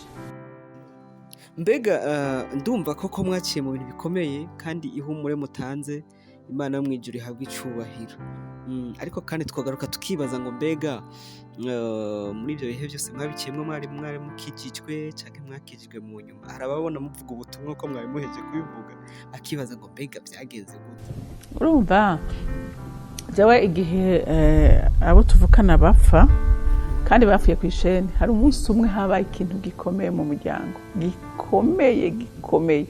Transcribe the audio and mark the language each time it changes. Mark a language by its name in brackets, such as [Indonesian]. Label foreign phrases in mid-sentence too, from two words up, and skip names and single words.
[Rundi] Mbega ndumva koko mwaciye mu bintu bikomeye kandi ihumure mutanze, Imana yo mwijuru ihabwa icubahiro. Ariko kandi twagaruka tukibaza ngo mbega muri ibyo bihe byose mwabikiyemo mwari mukijijwe cyangwa mwakijijwe mu nyuma? Hari ababona muvuga ubutumwa ko mwari muheje kubivuga, akibaza ngo mbega byagenze gute? Urumva jawe igihe abo tuvukana bapfa kandi bafuye ku isheni, hari umunsi umwe habaye ikintu gikomeye mu muryango, gikomeye.